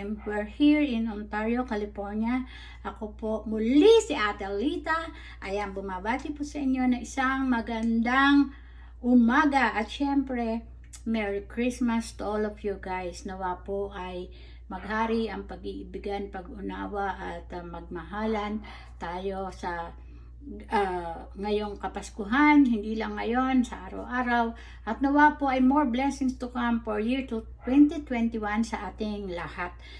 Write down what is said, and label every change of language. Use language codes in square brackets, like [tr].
[en] We're here in Ontario, California. [tl] Ako po muli si Ate Alita. Ayan, bumabati po sa inyo na isang magandang umaga. At syempre, [en] Merry Christmas to all of you guys. [tl] Nawa po ay maghari ang pag-iibigan, pag-unawa at magmahalan tayo sa ngayong Kapaskuhan, hindi lang ngayon, sa araw-araw. At nawa po ay [en] more blessings to come [tl] for year 2021 sa ating lahat.